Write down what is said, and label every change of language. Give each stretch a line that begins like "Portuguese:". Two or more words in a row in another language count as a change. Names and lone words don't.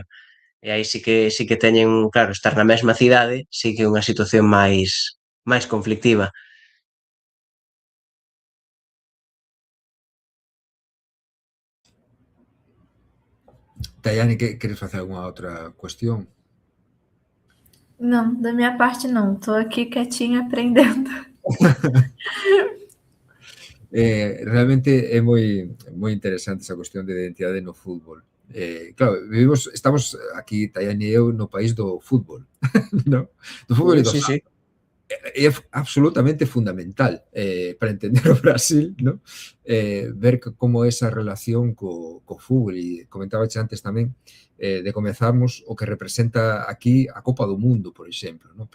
Galician: E aí sí que teñen, claro, estar na mesma cidade, sí que é unha situación máis conflictiva. Tayane, queres facer algunha outra cuestión?
Portuguese: Não, da minha parte não. Tô aqui quietinha aprendendo.
Galician: Realmente é moi interesante esa cuestión de identidade no fútbol. Claro, estamos aquí, Tayane e eu, no país do fútbol, no? Do fútbol e do Sí, sí. samba. É absolutamente fundamental para entender o Brasil, ¿no? Ver como esa relación co fútbol, e comentábache antes tamén de comezarmos o que representa aquí a Copa do Mundo, por exemplo, ¿no?